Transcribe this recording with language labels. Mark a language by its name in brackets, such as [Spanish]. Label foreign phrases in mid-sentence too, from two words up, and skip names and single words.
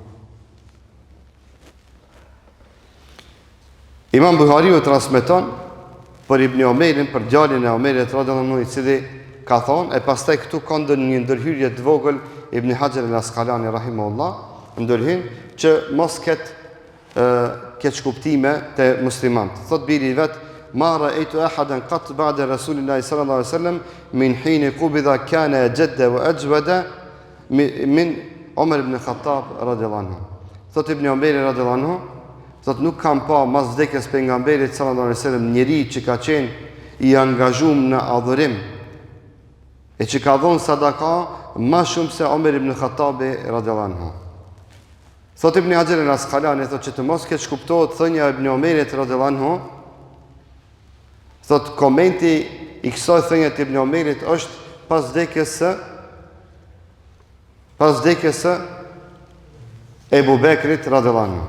[Albanian] Imam Buhariu transmeton për Ibn Omerin, për djalin e Omerit [Arabic] رضي الله عنه, [Albanian] i cili ka thonë, e pastaj këtu ka një ndërhyrje të vogël Ibn Hajar al-Asqalani rahimahullah, ndërhyn që mos ketë shkuptime të muslimanët. Thot biri vet, [Arabic] ما رأيت أحدا قط بعد رسول الله صلى الله عليه وسلم من حين قبض كان أجد وأجود من عمر بن الخطاب رضي الله عنه. [Albanian] Thot Ibn Omeri [Arabic] رضي الله عنه, [Albanian] thot nuk kam pa mas vdekjes pejgamberit [Arabic] صلى الله عليه وسلم [Albanian] njeri që ka qenë i angazhuar në adhurim e që ka dhënë sadaka ma shumë se Omer ibn Khattabi [Arabic] رضي الله عنه. [Albanian] Thot Ibn Hajar al-Asqalani, thot që të mos ketë shkuptohet thënia e Ibn Omerit [Arabic] رضي الله عنه, [Albanian] thot komenti i kësaj thënie të Ibn Omerit është pas vdekjes së Ebu Bekrit [Arabic] رضي الله عنه.